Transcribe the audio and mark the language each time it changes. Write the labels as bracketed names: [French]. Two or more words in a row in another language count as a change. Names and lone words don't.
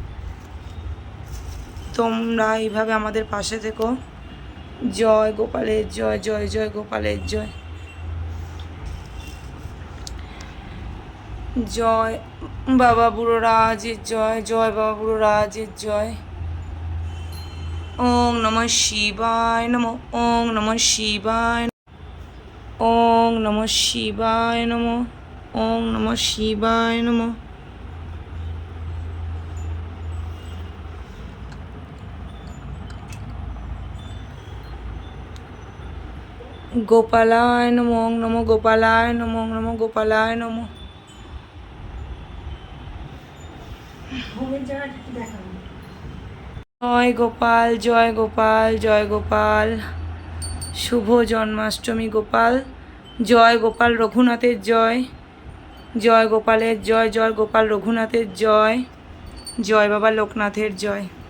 [Bangla] তোমরা এইভাবে আমাদের পাশে থেকো। জয় গোপালের জয়, জয় জয় গোপালের জয়। জয় বাবা বুড়ো রাজের জয়, জয় বাবা বুড়ো রাজের জয়। [Sanskrit] ওং নমঃ শিবায় নমঃ, ওং নমঃ শিবায়, ওং নমঃ শিবায় নমঃ, ওং নমঃ শিবায় নমঃ। গোপালায় নমঃ, ওং নমঃ গোপালায় নমঃ, ওং নমঃ গোপালায় নমঃ। [Bangla] জয় গোপাল, জয় গোপাল, জয় গোপাল। শুভ জন্মাষ্টমী গোপাল। জয় গোপাল রঘুনাথের জয়, জয় গোপালের জয়, জয় গোপাল রঘুনাথের জয়, জয় বাবা লোকনাথের জয়।